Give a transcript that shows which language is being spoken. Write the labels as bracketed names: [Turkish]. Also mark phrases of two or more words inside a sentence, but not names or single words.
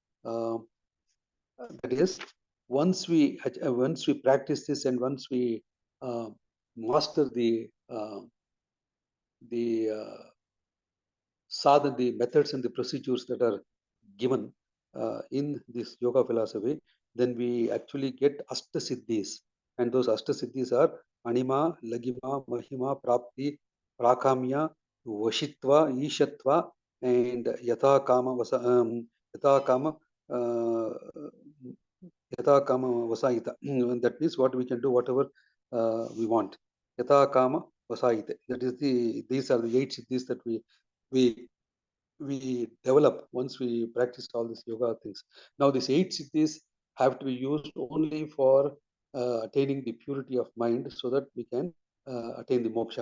[English] That is, once we practice this, and once we master the sadhana, the methods and the procedures that are given in this yoga philosophy, then we actually get Ashtasiddhis. And those Ashtasiddhis are Anima, Lagima, Mahima, Prapti, Prakamya, Vashitva, Ishatva, and [Sanskrit] Yatha Kama Yatha Kama Yatha Kama Vasayita. [English] That means what we can do, whatever we want. [Sanskrit] Yatha Kama Vasayita. [English] That is these are the 8 siddhis that we develop once we practice all these yoga things. Now, these 8 siddhis have to be used only for attaining the purity of mind, so that we can attain the moksha.